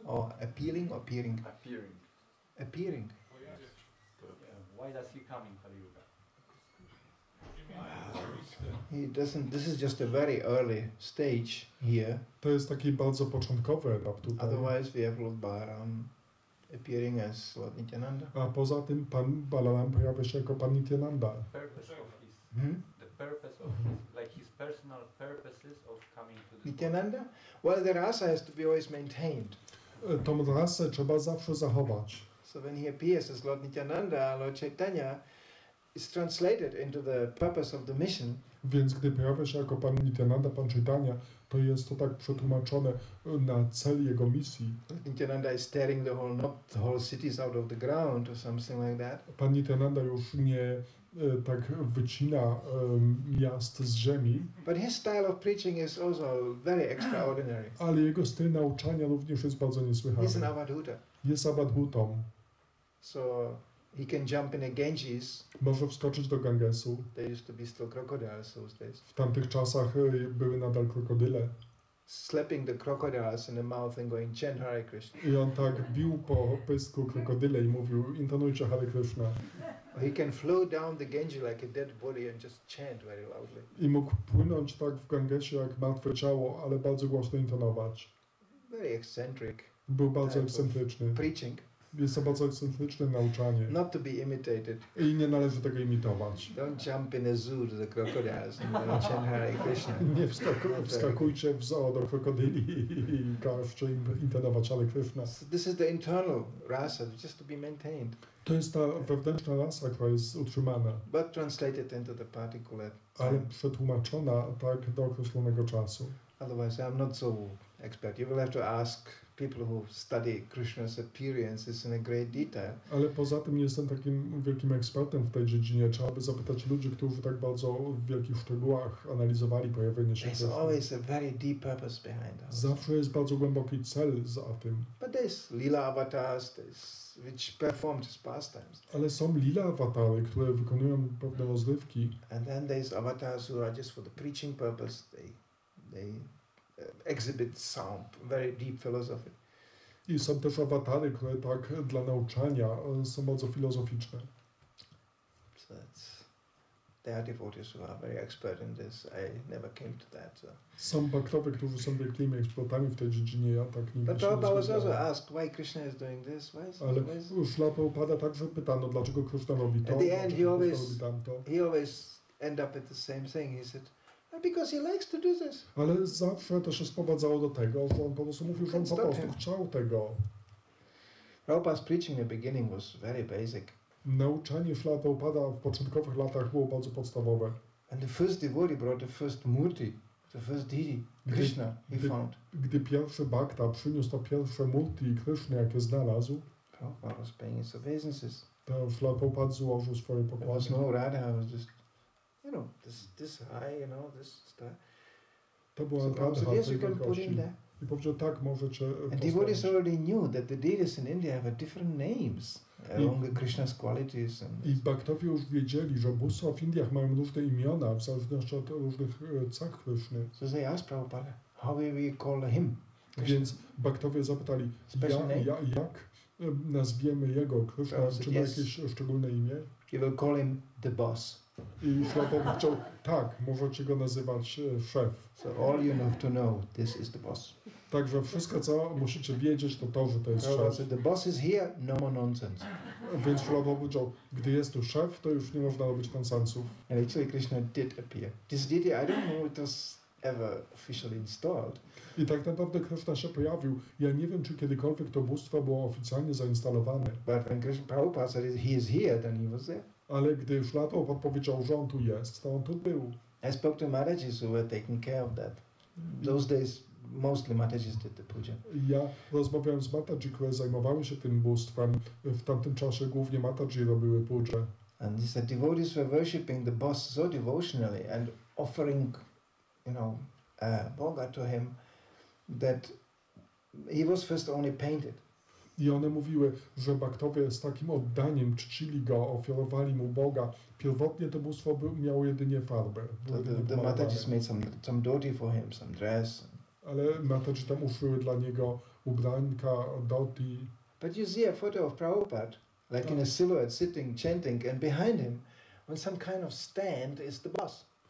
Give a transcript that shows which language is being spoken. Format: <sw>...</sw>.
<en>Or appealing or appearing? Appearing. Appearing. Why does he come in Kali Yuga? He doesn't. This is just a very early stage here.</en> <pl>To jest taki bardzo początkowy etap tutaj.</pl> <en>Otherwise, we have Lord Balaram appearing as Lord Nityananda.</en> <pl>A poza tym pan Balaram pojawia się jako pan Nityananda.</pl> <en>Purpose of his, Hmm? the purpose of his, like his personal purposes of coming to this Nityananda? Well, the rasa has to be always maintained.</en> <pl>Tą rasę trzeba zawsze zachować.</pl> <en>So when he appears as Lord Nityananda, Lord Chaitanya is translated into the purpose of the mission.</en> <pl>Więc gdy pojawia się jako pan Nityananda, pan Chaitanya, to jest to tak przetłumaczone na cel jego misji.</pl> <en>Nityananda is tearing not the whole cities out of the ground or something like that.</en> <pl>Pan Nityananda już nie tak wycina miast z ziemi,</pl> <en>But his style of preaching is also very extraordinary.</en> <pl>ale jego styl nauczania również jest bardzo</pl> <en>He's an</en> <pl>niesłychany.</pl> <en>avadhuta.</en> <pl>Jest abadhutą.</pl> <en>So he can jump in a Ganges.</en> <pl>Może wskoczyć do Gangesu.</pl> <en>There used to be still crocodiles those days.</en> <pl>W tamtych czasach były nadal krokodyle.</pl> <en>Slapping the crocodiles in the mouth and going chant Hare Krishna.</en> <pl>I on tak bił po pysku krokodyle i mówił, intonujcie Hare Kryszna.</pl> <en>He can flow down the Ganges like a dead body and just chant very loudly.</en> <pl>I mógł płynąć tak w Gangesie jak martwe ciało, ale bardzo głośno intonować.</pl> <en>Very eccentric</en> <pl>Był bardzo ekscentryczny.</pl> <en>preaching,</en> <pl>Jest to bardzo ekscentryczne nauczanie.</pl> <en>not to be imitated.</en> <pl>I nie należy tego imitować.</pl> <en>Don't jump in a zoo to the crocodiles and chant Hare Krishna.</en> <pl>Nie wskakujcie w zoo do krokodyli i każcie im intonować Hare Kryszna.</pl> <en>So this is the internal rasa, just to be maintained,</en> <pl>To jest ta wewnętrzna rasa, która jest utrzymana,</pl> <en>but translated into the particular</en> <pl>ale</pl> <en>time.</en> <pl>przetłumaczona tak do określonego czasu.</pl> <en>Otherwise, I'm not so expert. You will have to ask people who study Krishna's appearances in a great detail.</en> <pl>Ale poza tym nie jestem takim wielkim ekspertem w tej dziedzinie. Trzeba by zapytać ludzi, którzy tak bardzo w wielkich szczegółach analizowali pojawienie się</pl> <en>There's</en> <pl>Kryszny.</pl> <en>always a very deep purpose behind us.</en> <pl>Zawsze jest bardzo głęboki cel za tym.</pl> <en>But there's lila avatars, which perform just pastimes.</en> <pl>Ale są lila awatary, które wykonują pewne rozrywki.</pl> <en>And then there's avatars who are just for the preaching purpose. They exhibit sound, very deep philosophy.</en> <pl>I są też awatary, które tak dla nauczania są bardzo filozoficzne.</pl> <en>So there are devotees who are very expert in this. I never came to that. So.</en> <pl>Są baktowie, którzy są wielkimi ekspertami w tej dziedzinie. Ja tak nigdy</pl> <en>But</en> <pl>się nie</pl> <en>Prabhupada was also</en> <pl>zgadzałem.</pl> <en>asked why Krishna is doing this.</en> <pl>Ale Śrila Prabhupada także pytano, dlaczego Kryszna robi to,</pl> <en>At the end,</en> <pl>dlaczego</pl> <en>he</en> <pl>Kryszna</pl> <en>always-</en> <pl>robi tamto.</pl> <en>He always end up at the same thing. He said, because he likes to do this.</en> <pl>Ale zawsze to się sprowadzało do tego, że on po prostu mówił, że on po</pl> <en>Stop</en> <pl>prostu</pl> <en>him.</en> <pl>chciał tego.</pl> <en>Prabhupada's preaching in the beginning was very basic.</en> <pl>Nauczanie Śrila Prabhupada w początkowych latach było bardzo podstawowe.</pl> <en>And the first devotee brought the first murti, the first deity, Krishna, he found.</en> <pl>Gdy pierwszy bhakta przyniósł to pierwsze multi Kryszny, jakie znalazł,</pl> <en>Prabhupada was paying his obeisances.</en> <pl>to Śrila Prabhupada złożył swoje</pl> <en>There was</en> <pl>pokłady.</pl> <en>no Radha, it was just, this high, this stuff.</en> <pl>To była</pl> <en>So Prabhupada</en> <pl>Radha</pl> <en>said, yes,</en> <pl>tej</pl> <en>you can put him</en> <pl>wielkości.</pl> <en>there.</en> <pl>I powiedział, tak, możecie</pl> <en>And devotees</en> <pl>postawić.</pl> <en>already knew that the deities in India have a different names along the Krishna's qualities.</en> <pl>I bhaktowie już wiedzieli, że bóstwa w Indiach mają różne imiona w zależności od różnych cech Kryszny.</pl> <en>So they asked Prabhupada, how will we call him?</en> <pl>Więc bhaktowie zapytali,</pl> <en>Special name?</en> <pl>jak nazwiemy jego Kryszna,</pl> <en>Prabhupada said,</en> <pl>ma</pl> <en>yes.</en> <pl>jakieś szczególne imię?</pl> <en>You will call him the boss.</en> <pl>I Śrila powiedział, tak, możecie go nazywać szef.</pl> <en>So all you have to know, this is the boss.</en> <pl>Także wszystko, co musicie wiedzieć, to, że to jest</pl> <en>Prabhupada</en> <pl>szef.</pl> <en>said, the boss is here, no more nonsense.</en> <pl>Więc Śrila powiedział, gdy jest tu szef, to już nie można robić nonsensów.</pl> <en>And actually Krishna did appear. This deity, I don't know it was ever officially installed.</en> <pl>I tak naprawdę Kryszna się pojawił. Ja nie wiem, czy kiedykolwiek to bóstwo było oficjalnie zainstalowane.</pl> <en>But when Prabhupada said he is here, then he was there.</en> <pl>Ale gdy Śrila Prabhupada powiedział, że on tu jest, to on tu był.</pl> <en>I spoke to Maharajas who were taking care of that. Those days, mostly Maharajas did the puja.</en> <pl>Ja rozmawiałem z Mataji, które zajmowały się tym bóstwem. W tamtym czasie głównie Mataji robiły puja.</pl> <en>And he said devotees were worshipping the boss so devotionally and offering, bhoga to him that he was first only painted.</en> <pl>I one mówiły, że bhaktowie z takim oddaniem czcili go, ofiarowali mu Boga. Pierwotnie to bóstwo miało jedynie farbę. Było</pl> <en>So</en> <pl>jedynie</pl> <en>the</en> <pl>pomalowane.</pl> <en>Maharajas made some dhoti for him, some dress.</en> <pl>Ale Mataji tam uszyły dla niego ubrańka, dhoti.</pl> <en>But you see a photo of Prabhupada, like in a silhouette, sitting, chanting, and behind him, on some kind of stand, is the boss.</en>